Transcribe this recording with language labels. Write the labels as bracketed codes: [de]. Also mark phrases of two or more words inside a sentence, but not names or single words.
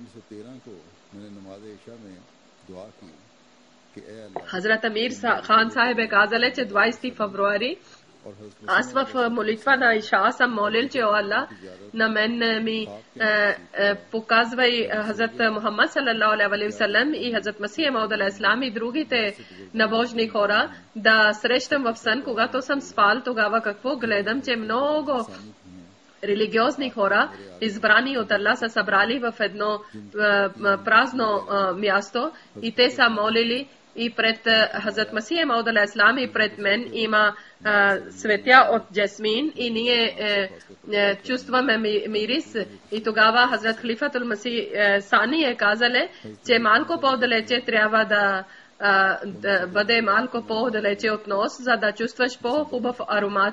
[bg] Хазрат Амир Хан Сахеб е казал, че 20 февруари аз в молитва на Иша съм молил, че о Аллах, на мен ми показвай Хазрат Мухаммад [ar] صلى الله عليه وسلم [bg] и Хазрат Масих Мауд [ar] عليه السلام [bg] и другите набожни хора да срещам в сън. Когато съм спал, тогава какво гледам, че много религиозни хора, избрани от Аллах, са събрали в едно празно място и те са молили и пред Хазрат Масих Мауд [ar] عليه السلام [bg] и пред мен има светя от джасмин и ние чувстваме мирис. И тогава Хазрат Халифатул Масих Сани е казале, че малко по-далече трябва да бъде малко по-далече от нос, за да чувстваш по-хубав аромат.